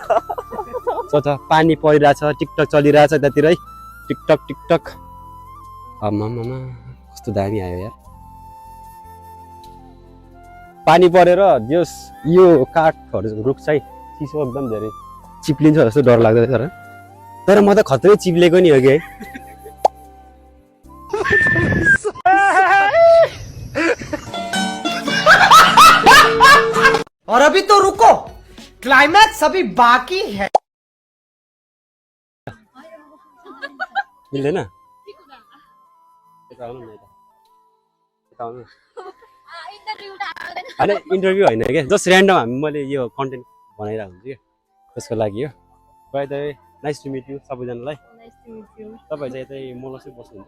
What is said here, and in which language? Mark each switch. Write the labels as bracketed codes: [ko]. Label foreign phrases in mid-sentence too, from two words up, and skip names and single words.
[ne] छ पानी परिरहेछ टिकटक चलिरहेछ यतातिर है टिकटक आमा कस्तो दामी आयो यार पानी परेर जस यो काठहरू रुख चाहिँ चिसो एकदम धेरै चिप्लिन्छ जस्तो डर लाग्दैन तर म त खत्रै चिप्लेको नि हो कि है [hi] और अभी तो रुको क्लाइमैक्स अभी बाकी है [ne] मिल्दैन यता आउनु न यता आउनु होइन इन्टरभ्यू होइन क्या [en] just random [ne] मैले यो कन्टेन्ट बनाइरहेको हुन्छु क्या त्यसको लागि हो [en] by the way nice to meet you [ne] सबैजनालाई तपाईँ चाहिँ यतै मोलसै बस्नुहुन्छ